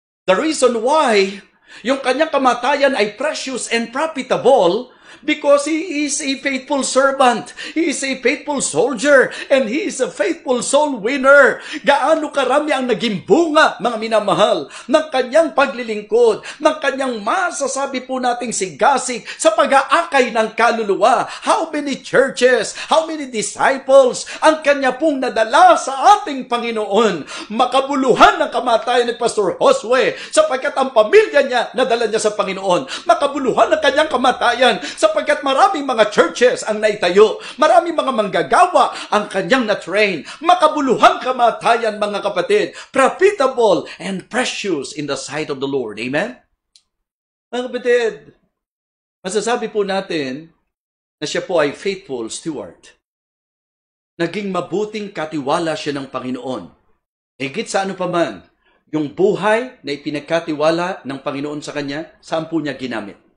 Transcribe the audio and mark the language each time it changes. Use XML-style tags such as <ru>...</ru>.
<en>The reason why</en> <tl>yung kanyang kamatayan ay</tl> <en>precious and profitable because he is a faithful servant, he is a faithful soldier, and he is a faithful soul winner.</en> <tl>Gaano karami ang naging bunga, mga minamahal, ng kanyang paglilingkod, ng kanyang masasabi po nating sigasig sa pag-aakay ng kaluluwa.</tl> <en>How many churches, how many disciples</en> <tl>ang kanya pong nadala sa ating Panginoon. Makabuluhan ng kamatayan ni Pastor Josue sapagkat ang pamilya niya nadala niya sa Panginoon. Makabuluhan ng kanyang kamatayan sapagkat maraming mga churches ang naitayo. Maraming mga manggagawa ang kanyang na-train. Makabuluhang kamatayan, mga kapatid.</tl> <en>Profitable and precious in the sight of the Lord. Amen?</en> <tl>Mga kapatid, masasabi po natin na siya po ay</tl> <en>faithful steward.</en> <tl>Naging mabuting katiwala siya ng Panginoon. Higit sa ano pa man, yung buhay na ipinagkatiwala ng Panginoon sa kanya, saan po niya ginamit?</tl>